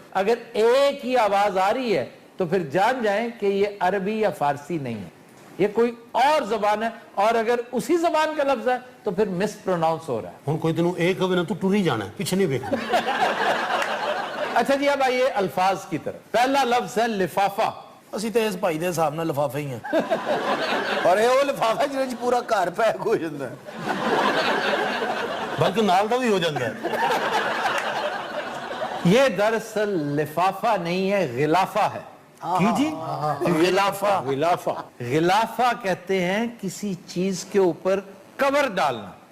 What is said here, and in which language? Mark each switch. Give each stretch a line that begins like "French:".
Urdu: اگر اے کی آواز آ رہی ہے تو پھر جان جائیں کہ یہ عربی یا فارسی نہیں ہے, یہ کوئی اور زبان ہے. اور اگر اسی زبان کا لفظ ہے تو پھر مس پروناؤنس ہو رہا ہے.
Punjabi: ہن کوئی تینوں ایک ہوئے نا تو ٹری جانا ہے, پیچھے نہیں دیکھنا.
Urdu: اچھا جی, اب آئیے الفاظ کی طرف. پہلا لفظ ہے لفافہ.
Punjabi: اسی تے اس بھائی دے حساب نال لفافے ہی ہیں.
Urdu: اور یہ وہ لفافہ جنہیں چ پورا گھر پیک ہو جاتا ہے,
Punjabi: بلکہ نال دا بھی ہو جاتا ہے.
Urdu: یہ دراصل لفافہ نہیں ہے, غلافہ ہے.
Punjabi: کی جی غلافہ.
Urdu: غلافہ, غلافہ کہتے ہیں کسی چیز کے اوپر کور ڈالنا.